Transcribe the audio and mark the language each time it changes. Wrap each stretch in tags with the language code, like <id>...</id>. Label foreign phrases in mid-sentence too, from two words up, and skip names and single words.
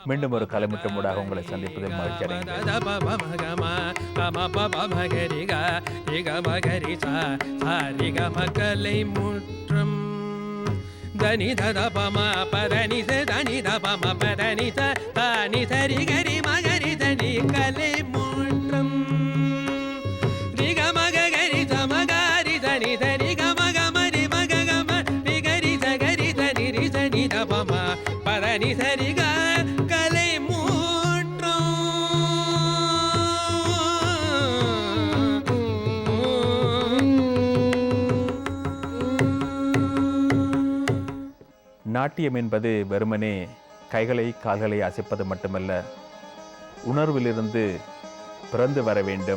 <ta>மீண்டும் ஒரு கலைமுற்றமூடாக உங்களை சந்திப்பதில் மகிழ்ச்சி அடைகிறேன். దని దద పమ పదని స దని ద పమ పదని స దని సరి గరి మగరి దని కలై ముట్రం రి గ మగ గరి స మగరి దని దని గ మగ మరి మగ గ మ రి గరి స గరి దని రి దని ద పమ పదని సరి గ కలై ముట్రం. நாட்டியம் என்பது வெறுமனே கைகளை கால்களை அசைப்பது மட்டுமல்ல, உணர்விலிருந்து பிறந்து வர வேண்டும்.</ta>